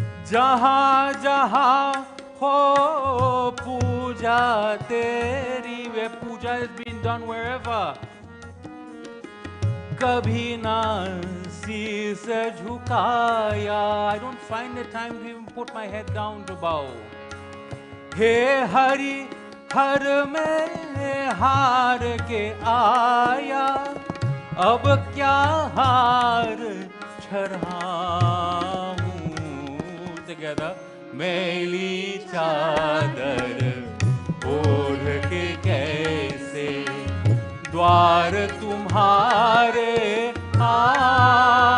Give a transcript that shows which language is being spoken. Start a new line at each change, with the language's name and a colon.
Hindi: जहाँ जहाँ हो पूजा तेरी,
English: where puja is being done wherever,
Hindi: कभी ना शीस झुकाया.
English: I don't find the time to even put my head down to bow.
Hindi: हे हरि हर में हार के आया, अब क्या हार चढ़ाऊं.
English: Together.
Hindi: मैली चादर ओढ़ के कैसे द्वार तुम्हारे आऊं.